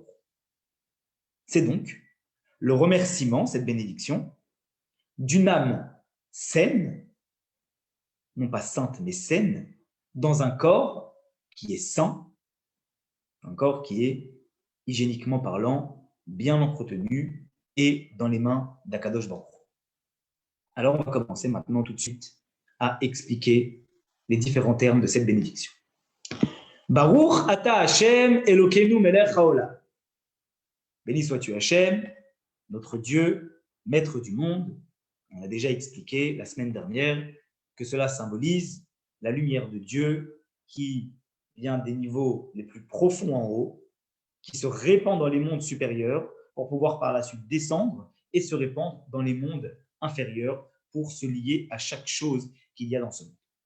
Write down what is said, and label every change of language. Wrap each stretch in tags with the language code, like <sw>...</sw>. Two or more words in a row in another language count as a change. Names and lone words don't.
<fr>C'est donc le remerciement, cette bénédiction, d'une âme saine, non pas sainte mais saine, dans un corps qui est sain, un corps qui est hygiéniquement parlant, bien entretenu et dans les mains d'</fr> <he>הקדוש ברוך.</he> <fr>Alors, on va commencer maintenant tout de suite à expliquer les différents termes de cette bénédiction.</fr> <he>ברוך אתה השם אלוקינו מלך העולם.</he> <fr>Béni sois-tu Hashem, notre Dieu, maître du monde. On a déjà expliqué la semaine dernière que cela symbolise la lumière de Dieu qui vient des niveaux les plus profonds en haut, qui se répand dans les mondes supérieurs pour pouvoir par la suite descendre et se répandre dans les mondes inférieurs pour se lier à chaque chose qu'il y a dans ce monde.</fr>